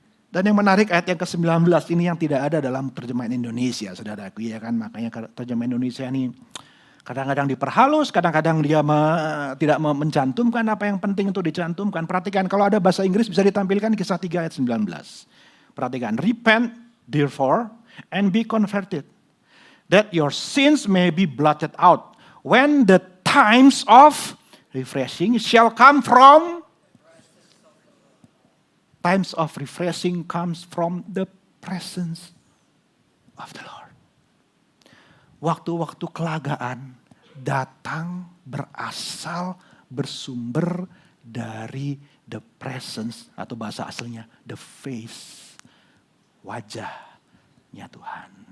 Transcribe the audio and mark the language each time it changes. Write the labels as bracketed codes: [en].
[id] Dan yang menarik ayat yang ke-19 ini yang tidak ada dalam terjemahan Indonesia, saudaraku, ya kan. Makanya terjemahan Indonesia ini kadang-kadang diperhalus, kadang-kadang dia tidak mencantumkan apa yang penting untuk dicantumkan. Perhatikan kalau ada bahasa Inggris bisa ditampilkan Kisah 3 ayat 19. Perhatikan, [en] repent therefore and be converted, that your sins may be blotted out, when the times of refreshing shall come from. Times of refreshing comes from the presence of the Lord. [id] Waktu-waktu kelagaan datang berasal bersumber dari [en] the presence [id] atau bahasa aslinya [en] the face, [id] wajahnya Tuhan.